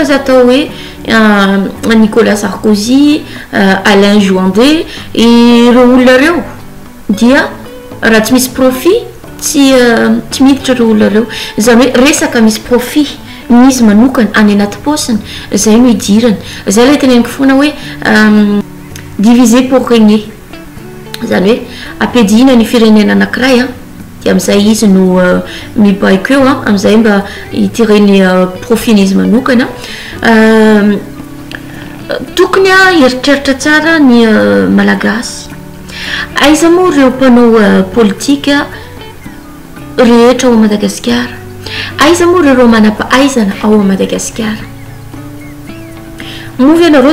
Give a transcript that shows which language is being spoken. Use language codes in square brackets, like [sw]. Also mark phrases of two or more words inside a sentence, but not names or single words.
[mg] zay atao hoe Nicolas Sarkozy Alain Juandé ireo olona reo dia raha tsy misy profit tsy miditra ireo olona reo zany hoe resaka misy profit nizy manokana any anaty posiny zay no idirana zay ilay teneniko foana hoe [fr] diviser pour régner [mg] zany hoe ampidina ny firenena anankiray dia amin'izay izy no mibaiko eo amin'izay mba hitireny profit-nizy manokana tokony eritreritra tsara ny malagasy aiza moa ireo mpanao politika rehetra ao Madagasikara aiza moa ireo manam-pahaizana ao Madagasikara movy ianareo